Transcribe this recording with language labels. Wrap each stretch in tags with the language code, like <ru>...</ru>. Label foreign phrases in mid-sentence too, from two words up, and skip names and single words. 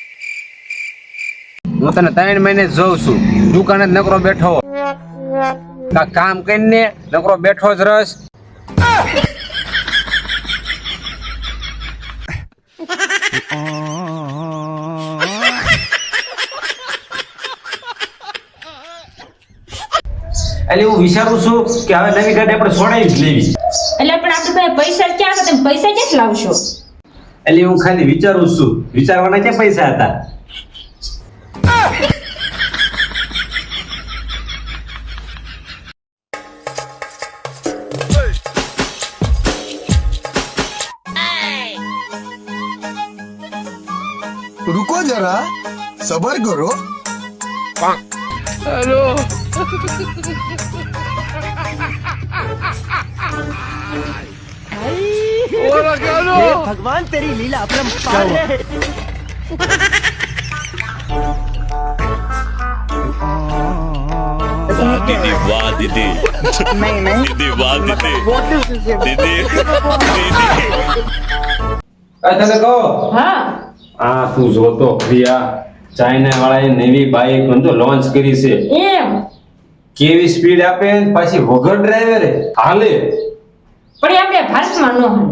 <gu>હું તને 3 મહિને જોઉં છું દુકાને જ નકરો બેઠો કામ કરીને નકરો બેઠો જ રસ એટલે હું વિચારું છું કે હવે નવી ગાડી આપણે છોડાવી જ લેવી એટલે પણ આપણે પૈસા ક્યાં હતા તમે પૈસા ક્યાંથી લાવશો એટલે હું ખાલી વિચારું છું વિચારવાના ક્યાં પૈસા હતા</gu> <hi>रुको जरा सबर करो हेलो भगवान तेरी लीला अपरंपार है दीदी वाह दीदी नहीं दीदी वाह दीदी दीदी</hi> <gu>તને કહો હા આ તું જોતો પ્રિયા ચાઇના વાળાએ નવી બાઇક તો લોન્ચ કરી છે એમ કેવી સ્પીડ આપે ને પાછી વગર ડ્રાઈવરે હાલે પણ એ આપણે ભારતમાં ન હાલે</gu>